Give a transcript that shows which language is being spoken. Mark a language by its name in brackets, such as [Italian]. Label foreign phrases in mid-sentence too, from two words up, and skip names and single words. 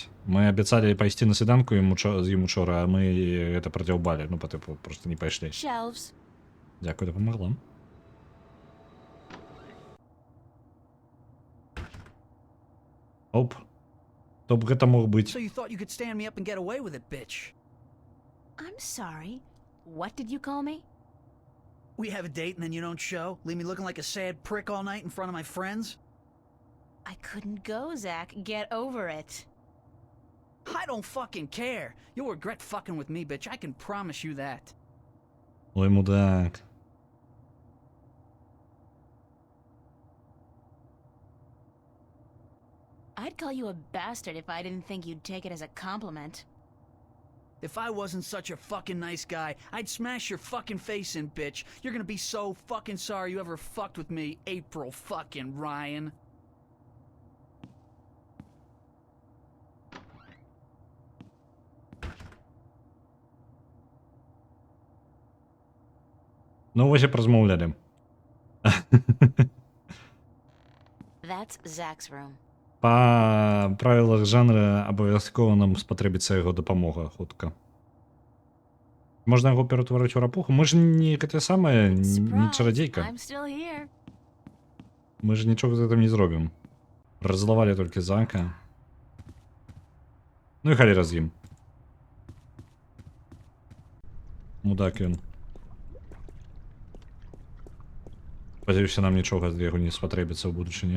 [Belarusian] Мы абяцалі пайсці на свіданку з ім учора, а мы гэта прадзяўбалі. Ну, па-тыпу, проста не пайшлі. [English] Shelves. [Belarusian] Дзякуй, дапамагла. Оп. То б гэта мог быць. [English] So you thought you could stand me up and get away with it, bitch. I'm sorry. What did you call me? We have a date and then you don't show? Leave me looking like a sad prick all night in front of my friends? I couldn't go, Zach. Get over it. I don't fucking care. You'll regret fucking with me, bitch. I can promise you that. [Belarusian] Ой, мудак. [English] I'd call you a bastard if I didn't think you'd take it as a compliment. If I wasn't such a fucking nice guy, I'd smash your fucking face in, bitch. You're gonna be so fucking sorry you ever fucked with me, April fucking Ryan. [Belarusian] Ну, вось і празмаўлялі. [English] That's Zach's room. [Belarusian] Па правілах жанра абавязкова нам спатрэбіцца яго дапамога хутка. Можна яго ператварыць у рапуху? Мы ж не гэта самае, не [English] Surprise, [Belarusian] чарадзейка. [English] I'm still here. [Belarusian] Мы ж нічога з гэтым не зробім. Раззлавалі толькі Зака. Ну і халера з ім. Мудак ён. Спадзяюся, нам нічога з яго не спатрэбіцца ў будучыні.